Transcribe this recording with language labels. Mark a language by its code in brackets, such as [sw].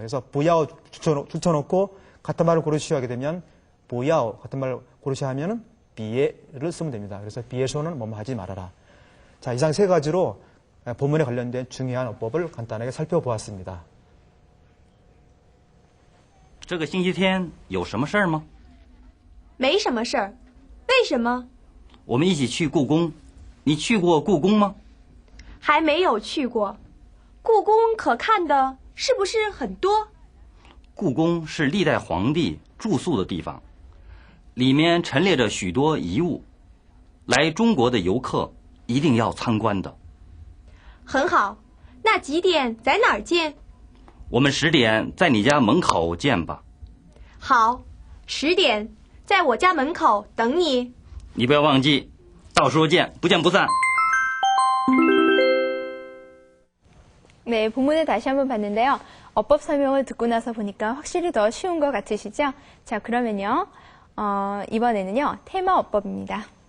[ko] 그래서 不要 붙여놓고 같은 말을 고르시오 하게 되면 不要 같은 말을 고르시오 하면은 别를 쓰면 됩니다. 그래서 别说는 뭐뭐 하지 말아라. 자, 이상 세 가지로 본문에 관련된 중요한 어법을 간단하게 살펴보았습니다. [zh] 这个星期天有什么事儿吗？没什么事儿。为什么？我们一起去故宫。你去过故宫吗？还没有去过。故宫可看的是不是很多？故宫是历代皇帝住宿的地方，里面陈列着许多遗物，来中国的游客一定要参观的。很好，那几点在哪儿见？我们10点在你家门口见吧。好，10点在我家门口等你。你不要忘记，到时候见，不见不散。 [ko] 네, 본문을 다시 한번 봤는데요. 어법 설명을 듣고 나서 보니까 확실히 더 쉬운 것 같으시죠? 자, 그러면요. 이번에는요. 테마 어법입니다.